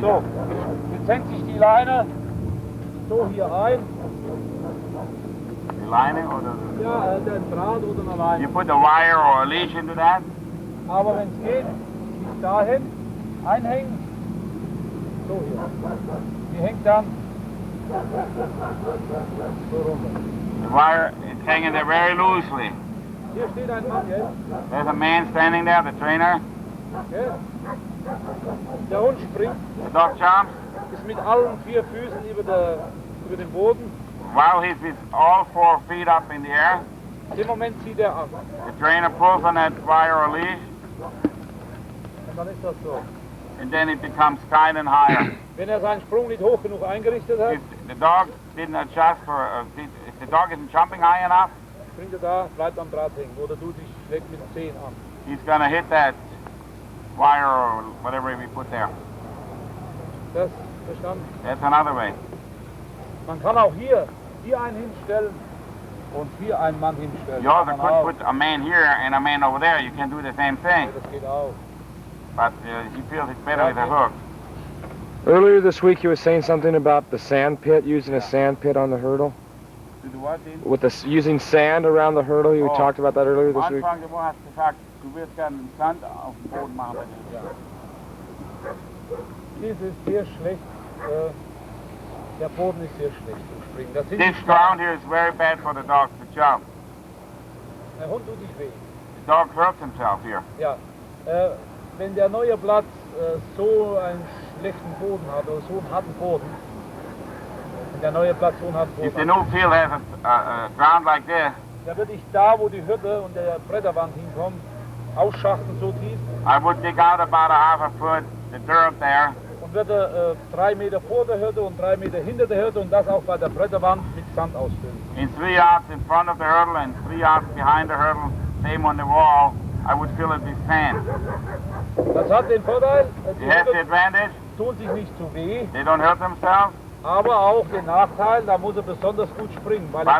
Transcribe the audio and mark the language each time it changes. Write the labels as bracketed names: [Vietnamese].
[German] So, jetzt hängt sich die Leine so hier ein. [English] The lining or the... [German] Ja, der Draht oder eine Leine. [English] You put the wire or a leash into that. [German] Aber wenn es geht, bis dahin einhängen. So hier. Die hängt dann so runter. [English] The wire is hanging there very loosely. [German] Hier steht ein Mann jetzt. [English] There's a man standing there, the trainer. [German] Okay. Der Hund springt, [English] The dog jumps. [German] ist mit allen 4 Füßen über den Boden. [English] While he's with all 4 feet up in the air, [German] In dem Moment zieht er ab. [English] the trainer pulls on that wire or leash, [German] Und dann ist das so. [English] and then it becomes kind and higher. [German] Wenn er seinen Sprung nicht hoch genug eingerichtet hat, [English] If the dog didn't adjust if the dog isn't jumping high enough, [German] springt er da, bleibt am Draht hängen. Oder du dich schlägt mit den Zehen an. [English] he's gonna hit that wire or whatever we put there. [German] Das verstanden? [English] That's another way. [German] Man kann auch hier einen hinstellen und hier einen Mann hinstellen. [English] You also [German] Kann man auch. [English] could put a man here and a man over there. You can do the same thing, [German] Das geht auch. [English] but he feels it's better with a hook. Earlier this week, you were saying something about the sand pit, using a sand pit on the hurdle. To do what, Dean? With using sand around the hurdle, you Oh. talked about that earlier [German] Am [English] this week. [German] Anfang der Woche hast du gesagt, du wirst gerne Sand auf dem Boden machen. Dies ist sehr schlecht. Der Boden ist sehr schlecht zum Springen. Das sind [English] This ground here is very bad for the dogs to jump. [German] Der Hund tut sich weh. [English] The dog hurts himself here. [German] Ja. Wenn der neue Platz so einen schlechten Boden hat, oder so einen harten Boden, wenn der neue Platz so einen harten [English] If the [German] Boden hat, [English] new field has a ground like this, [German] dann würde ich da, wo die Hürde und der Bretterwand hinkommen, ausschachten so tief [English] I would dig out about a half a foot, the dirt there, [German] und würde 3 Meter vor der Hürde und 3 Meter hinter der Hürde und das auch bei der Bretterwand mit Sand ausfüllen. [English] in 3 yards in front of the hurdle and 3 yards behind the hurdle, same on the wall, I would fill it with sand. [German] Das hat den Vorteil, die [English] It has the [German] Hürde [English] advantage, [German] tun sich nicht zu weh, [English] they don't hurt themselves, [German] aber auch den Nachteil, da muss er besonders gut springen, weil er